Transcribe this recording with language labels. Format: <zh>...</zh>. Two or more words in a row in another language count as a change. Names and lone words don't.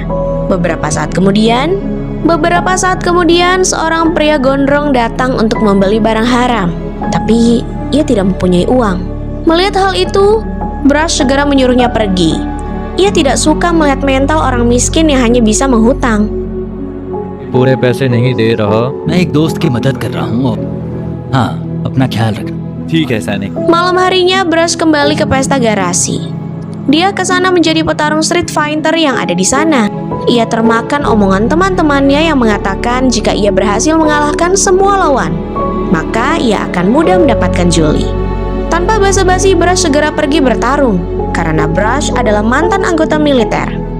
<id>Beberapa saat kemudian seorang pria gondrong datang untuk membeli barang haram. Tapi ia tidak mempunyai uang. Melihat hal itu, Brush segera menyuruhnya pergi. Ia tidak suka melihat mental orang miskin yang hanya bisa menghutang.</id> <hi>पूरे पैसे नहीं दे रहा। मैं एक दोस्त की मदद कर रहा हूँ। हाँ, अपना ख्याल रखना। ठीक है सैनिक।</hi> <id>Malam harinya, Brush kembali ke pesta garasi. Dia ke sana menjadi petarung</id> <en>street fighter</en> <id>yang ada di sana. Ia termakan omongan teman-temannya yang mengatakan jika ia berhasil mengalahkan semua lawan, maka ia akan mudah mendapatkan Julie. Tanpa basa-basi, Brush segera pergi bertarung karena Brush adalah mantan anggota militer.</id>